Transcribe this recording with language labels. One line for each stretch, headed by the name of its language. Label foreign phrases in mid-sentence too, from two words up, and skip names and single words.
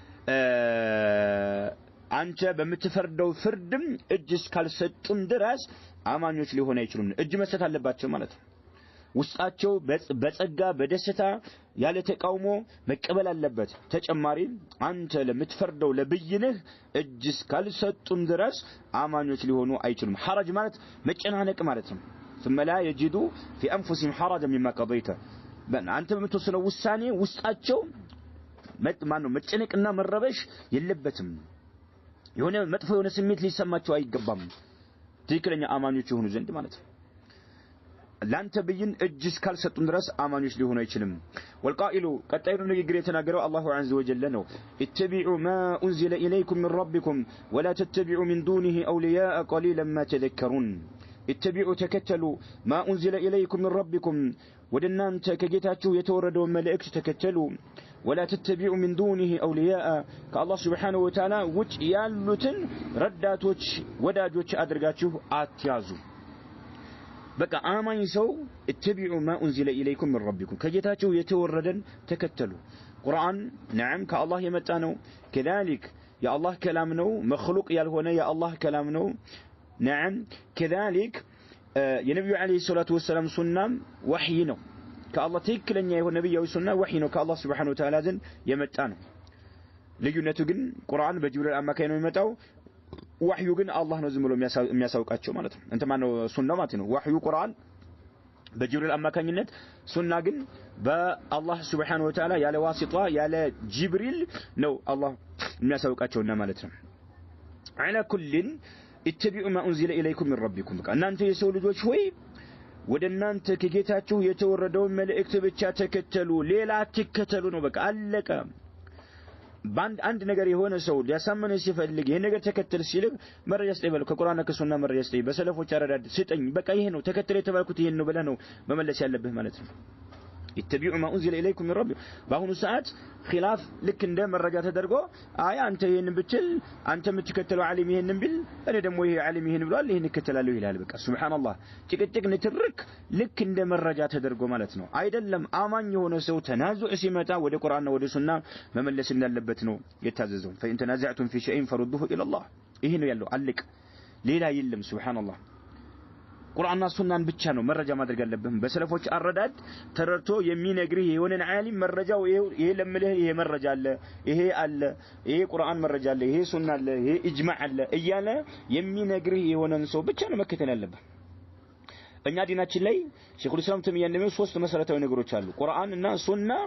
Amharic: አንተ በመተፈርደው ፍርድም እጅ እስካልሰጡም ድረስ አማኞች ሊሆኑ አይችሉም እጅ መስጠት አለባቸው ማለት ነው ውስጣቸው በጸጋ በደስታ ያለ ተቃውሞ መቀበል አለበት ተጨማሪ አንተ ለምትፈርደው ለብይንህ እጅ እስካልሰጡም ድረስ አማኞች ሊሆኑ አይችሉም حرج ማለት መጨናነቅ ማለት ነው
Arabic: ثم لا يجدوا في انفسهم حرجا مما قضيت
Amharic: አንተ በምትወስነው ውሳኔ ውስጣቸው መጨነቅና መረበሽ የለበትም የሆነ መጥፎ የሆነ ስሜት ሊሰማቸው አይገባም ትክክለኛ አማኞች ይሆኑ ዘንድ ማለት ነው ላንተ ብይን እጅ እስካልሰጡም ድረስ አማኞች ሊሆኑ አይችልም والقائل ቀጣዩ ንግግር የተናገረው አላሁ
Arabic: عز وجل
Amharic: ነው
Arabic: اتبعوا ما انزل اليكم من ربكم ولا تتبعوا من دونه اولياء قليلا ما تذكرون اتبعوا تكتلوا ما انزل اليكم من ربكم
Amharic: ወደናንተ ከጌታችሁ የተወረደው መልእክት ተከተሉ
Arabic: ولا تتبعوا من دونه اولياء كالله سبحانه وتعالى
Amharic: ውጭ ያሉትን ረዳቶች ወዳጆች አድርጋችሁ አትያዙ በቃ አማኝ ሰው
Arabic: اتبعوا ما انزل اليكم من ربكم
Amharic: ከጌታችሁ የተወረደን ተከተሉ ቁርአን نعم ከአላህ የመጣ ነው كذلك የአላህ كلام ነው مخلوق ያልሆነ የአላህ كلام ነው
Arabic: نعم كذلك
Amharic: የነብዩ
Arabic: عليه الصلاة والسلام
Amharic: ሱናም ወህይ ነው ከአላህ ትክክለኛ የሆነ ነብያዊ ሱና ወህይ ነው ከአላህ
Arabic: سبحانه وتعالى
Amharic: ዘንድ የመጣ ነው ልዩነቱ ግን ቁርአን በጅብሪል አማካይ ነው የሚመጣው ወህዩ ግን አላህ ነው ዝም ብሎ የሚያሳውቃቸው ማለት ነው እንት ማነው ሱናው ማለት ነው ወህዩ ቁርአን በጅብሪል አማካኝነት ሱና ግን በአላህ
Arabic: سبحانه وتعالى
Amharic: ያለ ዋሲጣ ያለ ጅብሪል ነው አላህ የሚያሳውቃቸውና ማለት ነው
Arabic: على كل اتبعوا ما انزل اليكم من ربكم
Amharic: እናንተ የሰው ልጆች ሆይ ወደናንተ ከጌታችሁ የተወረደው መልእክት ብቻ ተከተሉ ሌላ አትከተሉ ነው በቃ አለቀ አንድ ነገር የሆነ ሰው ሊያሳመነ ሲፈልግ ይሄ ነገር ተከተል ሲል መረጃ ስጠይበል ከቁርአንና ከሱና መረጃ ስጠይ በሰለፎች አረዳድ ስጠኝ በቃ ይሄ ነው ተከተል የተባልኩት ይሄን ነው ብለህ ነው መመለስ ያለብህ ማለት ነው
Arabic: اتبعوا ما أنزل إليكم من
Amharic: ረቢ በአሁኑ ሰዓት ኺላፍ ልክ እንደ መረጃ ተደርጎ አይ አንተ ይሄንን ብትል አንተ የምትከተለው ዓሊም ይሄንን ቢል እኔ ደግሞ ይሄ ዓሊም ይሄን ብሏል ይሄን እከተላለሁ ይላል በቃ ሱብሃንአላህ ጭቅጭቅ ንትርክ ልክ እንደ መረጃ ተደርጎ ማለት ነው አይደለም አማኝ የሆነ ሰው ተናዙዕ ሲመጣ ወደ ቁርአንና ወደ ሱና መመለስ እንዳለበት ነው የታዘዘው
Arabic: فإن تنازعتم في شيء فردوه إلى الله
Amharic: ይሄ ነው ያለው አልቅ ሌላ የለም ሱብሃንአላህ ቁርአንና ሱናን ብቻ ነው መረጃ ማድረግ ያለብን በሰለፎች አረዳድ ተረድቶ የሚነግርህ የሆነን ዓሊም መረጃው ይሄ ለምልህ ይሄ መረጃ አለ ይሄ ቁርአን መረጃ አለ ይሄ ሱና አለ ይሄ ኢጅማዕ አለ እያለ የሚነግርህ የሆነን ሰው ብቻ ነው መከተል ያለብን እኛ ዲናችን ላይ ሼኹል ኢስላም ተሚያ እንደሚለው ሶስት መሰረታዊ ነገሮች አሉ ቁርአንና ሱና